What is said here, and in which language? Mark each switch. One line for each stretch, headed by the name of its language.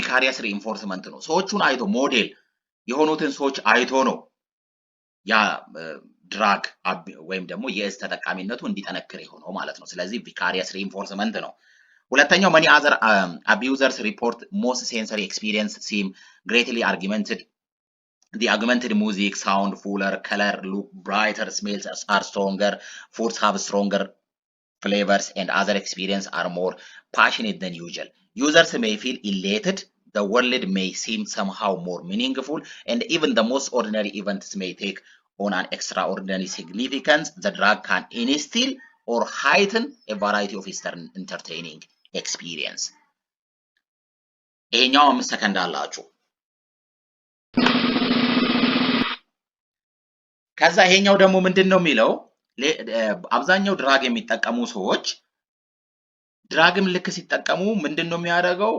Amharic: ቪካሪየስ ሪኢንፎርስመንት ነው። ሰዎቹን አይቶ ሞዴል የሆኑትን ሰዎች አይቶ ነው ያ ድራግ ወይም ደግሞ የእጽ ተጠቃሚነቱ እንዲጠነክር የሆነው ማለት ነው። ስለዚህ ቪካሪየስ ሪኢንፎርስመንት ነው። ሁለተኛው
English: many other abusers report most sensory experience seem greatly augmented. The augmented music, sound, fuller, color, look brighter, smells are stronger, foods have stronger flavors, and other experiences are more passionate than usual. Users may feel elated, the world may seem somehow more meaningful, and even the most ordinary events may take on an extraordinary significance. The drug can instill or heighten a variety of entertaining experience.
Amharic: ይሄኛው 5 ሰከንድ አላችሁ። ከዛ ይሄኛው ደግሞ ምንድነው የሚለው? አብዛኛው ድራግ የሚጠቀሙ ሰዎች ድራግም ልክ ሲጠቀሙ ምንድነው የሚያደርገው?